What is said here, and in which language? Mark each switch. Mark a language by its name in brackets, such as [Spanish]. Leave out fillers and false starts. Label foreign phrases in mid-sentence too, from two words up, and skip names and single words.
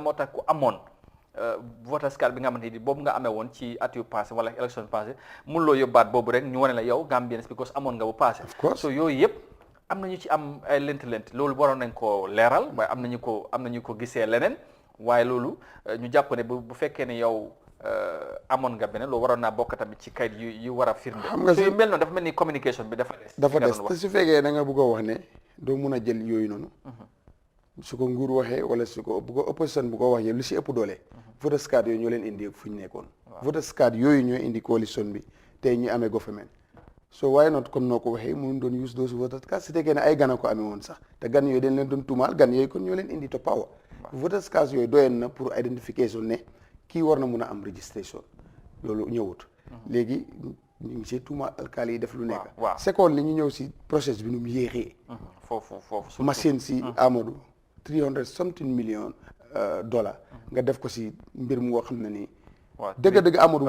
[Wolof] moo tax ku amoon [English] voters card [Wolof] bi nga xamante ni boobu nga amee woon ci at yu passé wala [French] élection passé [Wolof] mun loo yóbbaat boobu rek ñu wane la yow Gambians because amoon nga bu passé so yooyu yëpp am nañu ci am ay lent loolu waroon nañ ko leeral waaye am nañu ko gisee leneen waaye loolu ñu jàpp ne bu fekkee ne yow amoon nga beneen loolu waroon naa bokk tamit ci kayit yu war a firnde so yu mel noonu dafa mel ni communication bi dafa des te su fekkee da nga bëgg a wax ne doo mun a jël yooyu noonu su ko nguur waxee wala su ko bu ko opposition bu ko waxee lu si ëpp doole [English] voters card [Wolof] yooyu ñoo leen indi fu ñu nekkoon [English] voters card [Wolof] yooyu ñoo indi coalition bi tey ñu amee [English] government so why not [Wolof] comme noo ko waxee mënuñ doon [English] use those voters card [Wolof] su fekkee ne ay gan a ko amee woon sax te gan yooyu dañ leen doon tuumaal gan yooyu kon ñoo leen indi [English] to power voters card [Wolof] yooyu doyen na [French] pour identification [Wolof] ne kii war na mun a am registration loolu ñëwut léegi ñu ngi si tuumaal alkaali yi def lu nekk seconde li ñu ñëw si process bi nu mu yéexee foofu machine si Amadou [English] 300 something million dollars [Wolof] nga def ko si mbir mu nga xam ne nii dëgg-dëgg Amadou